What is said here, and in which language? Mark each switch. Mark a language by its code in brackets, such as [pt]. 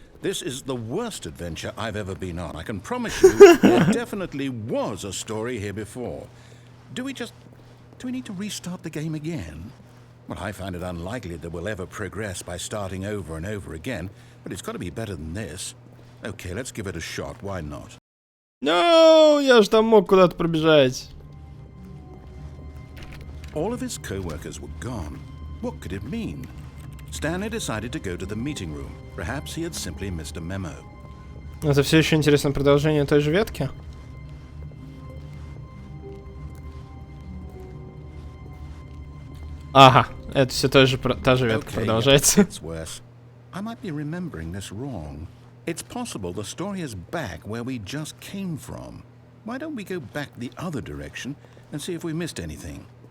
[en] This is the worst adventure I've ever been on. I can promise you there definitely was a story here before. Do we need to restart the game again? Well, I find it unlikely that we'll ever progress by starting over and over again, but it's got to be better than this. Okay, let's give it a shot. Why not? [ru] No, я ж там мог куда-то пробежать. [en] All of his co-workers were gone. What could it mean? Stanley decided to go to the meeting room. Perhaps he had simply missed a memo. [ru] Это все еще интересно продолжение той же ветки? Ага, это все та же ветка продолжается. [en] It's worse. I might be remembering this wrong. It's possible the story is back where we just came from. Why don't we go back the other direction and see if we missed anything?